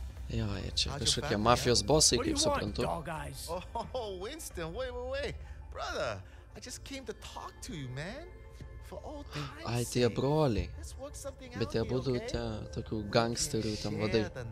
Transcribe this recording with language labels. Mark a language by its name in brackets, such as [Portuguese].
[Lithuanian] Jo, jie čia kažkokie mafijos bosai, kaip suprantu. [English] Oh, Winston, wait. Brother, I just came to talk to you, man. [Lithuanian] Ai, tie broliai. Bet jie būtų tie tokių gangsterių tam vadai.